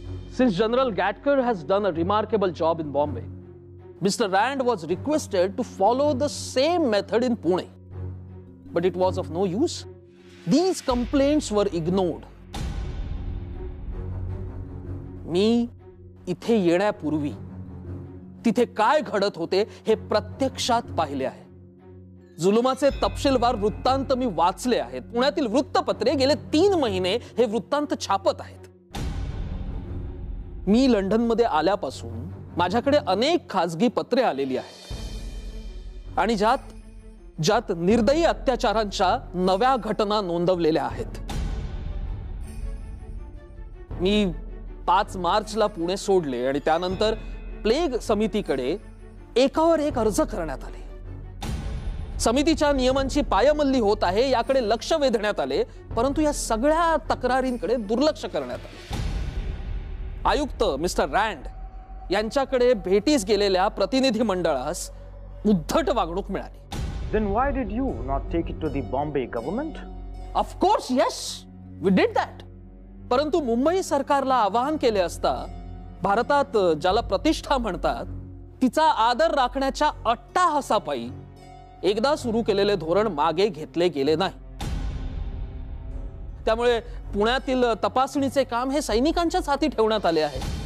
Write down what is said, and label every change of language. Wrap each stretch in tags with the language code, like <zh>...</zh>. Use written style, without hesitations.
<en>Since General Gatkar has done a remarkable job in Bombay, Mr. Rand was requested to follow the same method in Pune. But it was of no use. These complaints were ignored.</en> <mr>मी इथे येण्यापूर्वी तिथे काय घडत होते हे प्रत्यक्षात पाहिले आहे. जुलुमाचे तपशीलवार वृत्तांत मी वाचले आहेत. पुण्यातील वृत्तपत्रे गेले 3 महिने हे वृत्तांत छापत आहेत. मी लंडनमध्ये आल्यापासून माझ्याकडे अनेक खासगी पत्रे आलेली आहेत आणि ज्यात निर्दयी अत्याचारांच्या नव्या घटना नोंदवलेल्या आहेत. मी 5 मार्चला पुणे सोडले आणि त्यानंतर प्लेग समितीकडे एकावर एक अर्ज करण्यात आले. समितीच्या नियमांची पायमल्ली होत आहे याकडे लक्ष वेधण्यात आले, परंतु या सगळ्या तक्रारींकडे दुर्लक्ष करण्यात आले. आयुक्त मिस्टर रँड यांच्याकडे भेटीस गेलेल्या प्रतिनिधी मंडळास उद्धट वागणूक मिळाली.</mr> <en>Then why did you not take it to the Bombay government? Of course, yes, we did that.</en> <mr>परंतु मुंबई सरकारला आवाहन केले असता भारतात ज्याला प्रतिष्ठा म्हणतात तिचा आदर राखण्याच्या अट्टाहासापायी एकदा सुरू केलेले धोरण मागे घेतले गेले नाही. त्यामुळे पुण्यातील तपासणीचे काम हे सैनिकांच्याच हाती ठेवण्यात आले आहे.</mr>